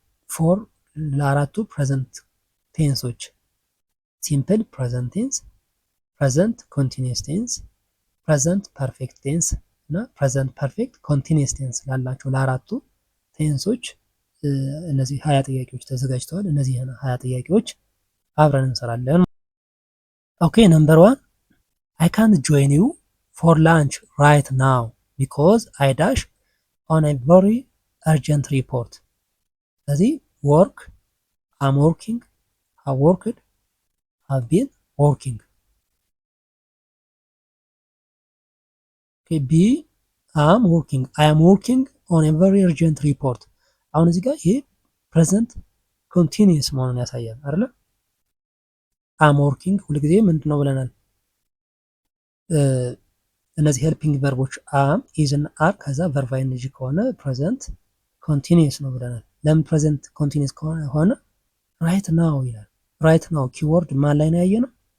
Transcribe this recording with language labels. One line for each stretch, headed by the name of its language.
Amharic: ፎር ለአራቱ ፕሬዘንት ቴንሶች ሲምፕል ፕሬዘንት ቴንስ፣ ፕሬዘንት ኮንቲኒየስ ቴንስ፣ ፕሬዘንት ፐርፌክት ቴንስ እና ፕሬዘንት ፐርፌክት ኮንቲኒየስ ቴንስ ላላቸው ለአራቱ ቴንሶች እነዚህ 20 ጥያቄዎች ተዘጋጅተዋል። እነዚህ 20 ጥያቄዎች አብረን እንሰራለን። ኦኬ ነምበር 1
English: I can't join you for lunch right now because I dash on a very urgent report.
Amharic: ስለዚህ
English: work, I'm working, have worked, have been working. Okay, B I'm working, I am working on a very urgent report.
Amharic: አሁን እዚህ ጋር ይሄ ፕሬዘንት ኮንቲኒየስ መሆኑን ያሳያል አይደለ?
English: አም ወርኪንግ
Amharic: ሁልጊዜ ምንድን ነው ብለናል? እነዚህ ሄልፒንግ ቨርቦች አም ኢዝ እና አር ከዛ ቨርብ አይንጂ ከሆነ ፕሬዘንት ኮንቲኒየስ ነው ብለናል። ለምን ፕሬዘንት ኮንቲኒየስ ከሆነ ራይት ናው ይላል። ራይት ናው ኪወርድ ማን ላይ ነው ያየነው?